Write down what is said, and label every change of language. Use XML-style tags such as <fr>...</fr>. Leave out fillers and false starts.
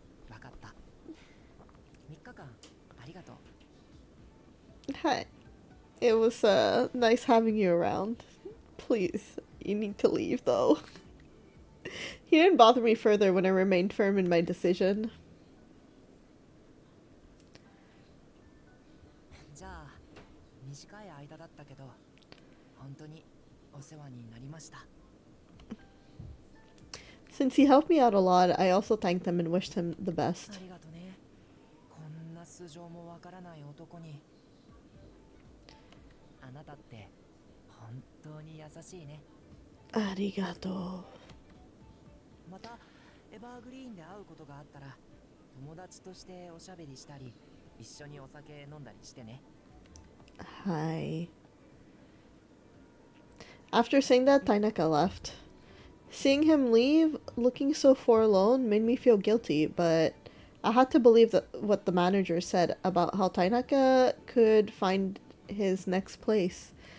<ja>わかった。3日間ありがとう。</ja> <en>Hi. It was nice having you around. Please, you need to leave though. He didn't bother me further when I remained firm in my decision.</en> <ja>じゃあ短い間だったけど本当にお世話になりました。</ja> <en>Since he helped me out a lot, I also thanked him and wished him the best.</en> <ja>ありがとね。こんな素性もわからない男に。あなたって本当に優しいね。 Arigato. またエバーグリーンで会うことがあったら友達としておしゃべりしたり一緒にお酒飲んだりしてね。</ja> <en>Hi. After saying that, Tainaka left. Seeing him leave, looking so forlorn, made me feel guilty, but I had to believe that what the manager said about how Tainaka could find his next place.</en>